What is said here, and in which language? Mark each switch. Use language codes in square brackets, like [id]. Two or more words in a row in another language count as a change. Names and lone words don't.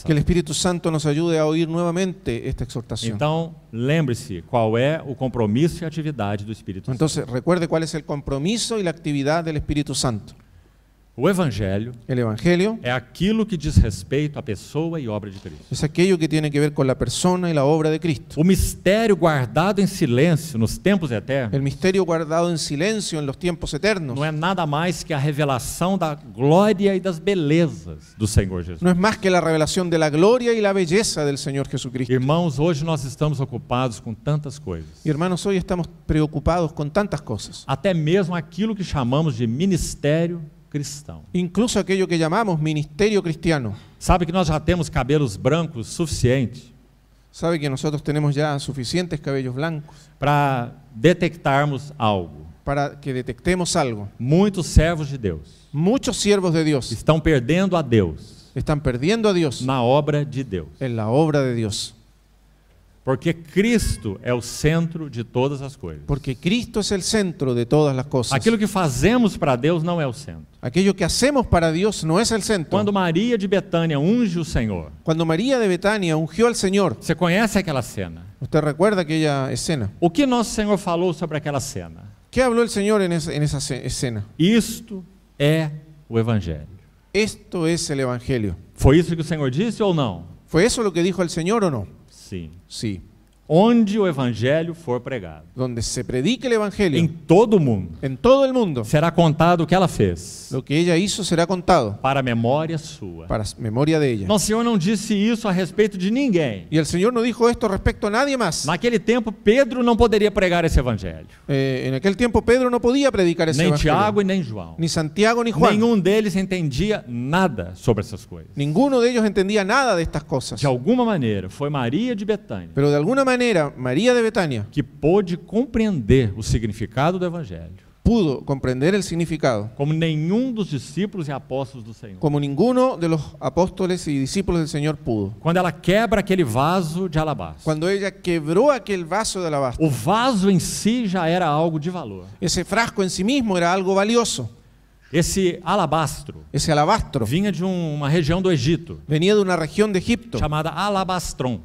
[es] Que el Espíritu Santo nos ayude a oír nuevamente esta exhortación. [pt] Então, lembre-se qual é o compromisso e a atividade do Espírito Santo. [es] Entonces, recuerde cuál es el compromiso y la actividad del Espíritu Santo. [pt] O Evangelho [es] El Evangelio [pt] é aquilo que diz respeito à pessoa e obra de Cristo. [es] es aquello que tiene que ver con la persona y la obra de Cristo. [pt] O mistério guardado em silêncio nos tempos eternos [es] El misterio guardado en silencio en los tiempos eternos [pt] não é nada mais que a revelação da glória e das belezas do Senhor Jesus. [es] no es más que la revelación de la gloria y la belleza del Señor Jesucristo. [pt] Irmãos, hoje nós estamos ocupados com tantas coisas. [es] Y hermanos, hoy estamos preocupados con tantas cosas. [pt] Até mesmo aquilo que chamamos de ministério cristão. [es] Incluso aquello que llamamos ministerio cristiano. [pt] Sabe que nós já temos cabelos brancos suficiente [es] Sabe que nosotros tenemos ya suficientes cabellos blancos [pt] para detectarmos algo. [es] para que detectemos algo. [pt] Muitos servos de Deus [es] Muchos siervos de Dios [pt] estão perdendo a Deus [es] están perdiendo a Dios [pt] na obra de Deus. [es] en la obra de Dios. [pt] Porque Cristo é o centro de todas as coisas. [es] Porque Cristo es el centro de todas las cosas. [pt] Aquilo que fazemos para Deus não é o centro. [es] Aquello que hacemos para Dios no es el centro. [pt] Quando Maria de Betânia unge o Senhor, [es] Cuando María de Betania ungió al Señor, [pt] você conhece aquela cena? [es] usted recuerda aquella escena. [pt] O que nosso Senhor falou sobre aquela cena? [es] ¿Qué habló el Señor en esa escena? [pt] Isto é o Evangelho. [es] Esto es el Evangelio. [pt] Foi isso que o Senhor disse ou não? [es] ¿Fue eso lo que dijo el Señor o no? [pt] Sim. [es] Sí. [pt] Onde o Evangelho for pregado, [es] Donde se predique el [pt] em [es] Evangelio [pt] todo o mundo, [es] en todo el mundo, [pt] será contado o que ela fez, [es] lo que ella hizo será contado [pt] para a memória sua. [es] para memoria de ella. [pt] Nosso Senhor não disse isso a respeito de ninguém. [es] Y el Señor no dijo esto respecto a nadie más. [pt] Naquele tempo, Pedro não poderia pregar esse Evangelho. [es] En aquel tiempo Pedro no podía predicar ese [pt] Nem [es] Evangelio. [pt] Tiago e nem João. [es] Ni Santiago ni Juan. [pt] Nenhum deles entendia nada sobre essas coisas. [es] Ninguno de ellos entendía nada de estas cosas. [pt] De alguma maneira, foi Maria de Betânia [es] Pero de alguna manera, María de Betania [pt] que pôde compreender o significado do Evangelho, [es] pudo comprender el significado, [pt] como nenhum dos discípulos e apóstolos do Senhor. [es] como ninguno de los apóstoles y discípulos del Señor pudo. [pt] Quando ela quebra aquele vaso de alabastro, [es] Cuando ella quebró aquel vaso de alabastro, [pt] o vaso em si já era algo de valor. [es] ese frasco en sí mismo era algo valioso. [pt] Esse alabastro [es] Ese alabastro [pt] vinha de uma região do Egito, [es] venía de una región de Egipto [pt] chamada Alabastron.